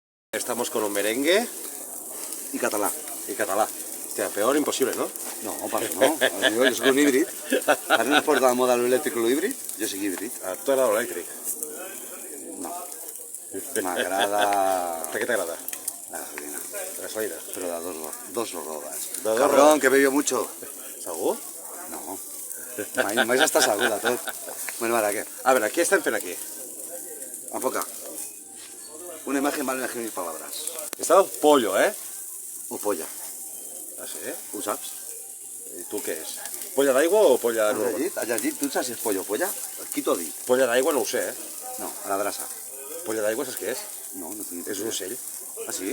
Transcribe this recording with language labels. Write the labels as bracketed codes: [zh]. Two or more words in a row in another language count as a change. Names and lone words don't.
[es] Estamos con un merengue y català. y català. Hostia, peor imposible, ¿no? [ca] No, per no. Jo soc un híbrid. Ara no es porta de moda l'elèctric o l'híbrid? Jo soc híbrid. A tu t'agrada l'elèctric. No. M'agrada Per què t'agrada? la gasolina, La gasolina. [es] pero de dos rodas. De dos Cabrón, rodas. que bebió mucho. [ca] Segur? No. Mai està segur de tot. Bueno, ara, què? A veure, què estem fent aquí? Enfoca. [es] Una imagen vale mil palabras. [ca] Està el pollo, eh? O polla. Ah, sí? Ho saps? I tu què és? Polla d'aigua o polla Has normal? llegit? Has llegit? Tu saps si és polla o polla? Qui t'ho ha dit? Polla d'aigua no ho sé, eh? No, a la drassa. Polla d'aigua saps què és? No, no tinc És un ocell. Ah, sí?